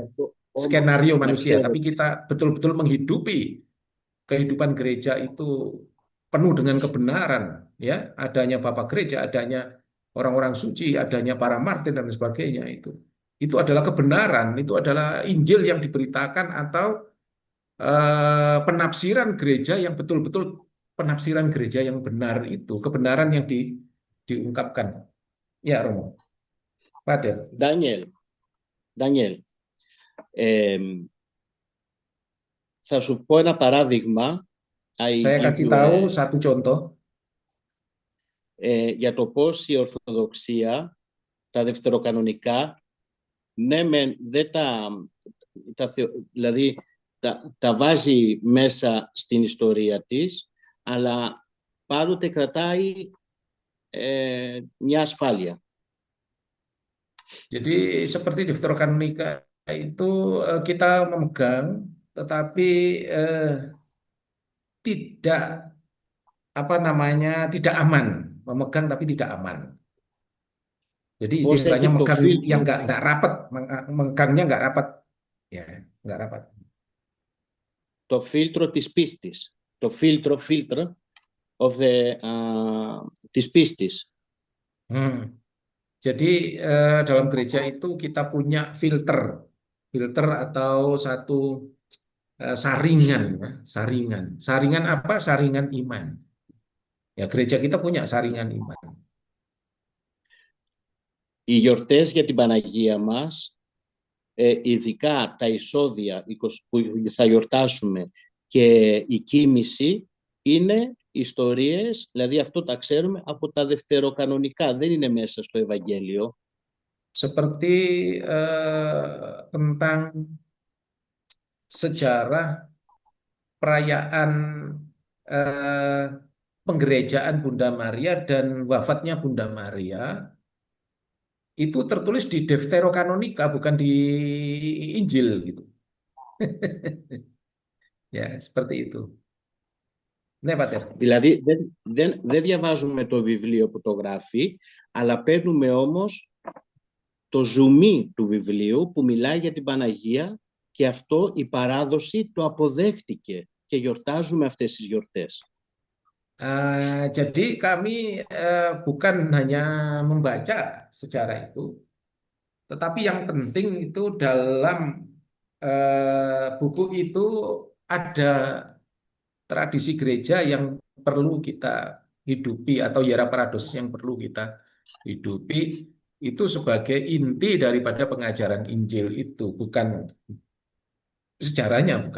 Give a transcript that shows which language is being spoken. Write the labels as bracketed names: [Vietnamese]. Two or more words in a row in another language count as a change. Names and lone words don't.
[Indonesian] Skenario manusia, tapi kita betul-betul menghidupi kehidupan gereja itu penuh dengan kebenaran ya, adanya Bapak Gereja, adanya orang-orang suci, adanya para martir dan sebagainya itu adalah kebenaran, itu adalah Injil yang diberitakan atau penafsiran gereja yang betul-betul penafsiran gereja yang benar itu, kebenaran yang diungkapkan. Ya, Romo. Pater. Daniel, [Greek] θα σου πω ένα παράδειγμα. [English] I [Indonesian] Saya [English] give [Indonesian] kasih [English] you [Indonesian] tahu satu contoh. [Greek] για το πώς η Ορθοδοξία, τα δευτεροκανονικά, ναι μεν δεν δηλαδή τα βάζει μέσα στην ιστορία της, αλλά πάντοτε κρατάει μια ασφάλεια. [Indonesian] Jadi seperti Deuterokanonika itu kita memegang, tetapi tidak apa namanya tidak aman, memegang tapi tidak aman. Jadi [Greek] Πώς [Indonesian] istilahnya [Greek] έχει το [Indonesian] megang yang [Greek] φίλτρο, [Indonesian] nggak rapat, megangnya nggak rapat, ya nggak rapat. [Greek] το φίλτρο της πίστης, το φίλτρο of της πίστης. [Indonesian] Jadi dalam gereja itu kita punya filter atau satu saringan, ya, saringan apa? Saringan iman. Ya gereja kita punya saringan iman. [Greek] Οι γιορτές για την Παναγία μας, ειδικά τα εισόδια που θα γιορτάσουμε και η κοίμηση, είναι ιστορίες, δηλαδή αυτό τα ξέρουμε από τα δευτεροκανονικά, δεν είναι μέσα στο Ευαγγέλιο. [Indonesian] Seperti tentang sejarah perayaan penggerejaan Bunda Maria dan wafatnya Bunda Maria itu tertulis di Deuterokanonika, bukan di Injil gitu. Ya, seperti itu. [Greek] Ναι, πατέρα. Δηλαδή δεν διαβάζουμε το βιβλίο που το γράφει, αλλά παίρνουμε όμως το ζουμί του βιβλίου που μιλάει για την Παναγία και αυτό η παράδοση το αποδέχτηκε και γιορτάζουμε αυτές τις γιορτές. [Indonesian] Jadi kami bukan hanya membaca sejarah itu, tetapi yang penting itu dalam buku itu ada tradisi gereja yang perlu kita hidupi atau [Greek] ιερά παράδοσις [Indonesian] yang perlu kita hidupi, itu sebagai inti daripada pengajaran Injil itu, bukan sejarahnya, bukan.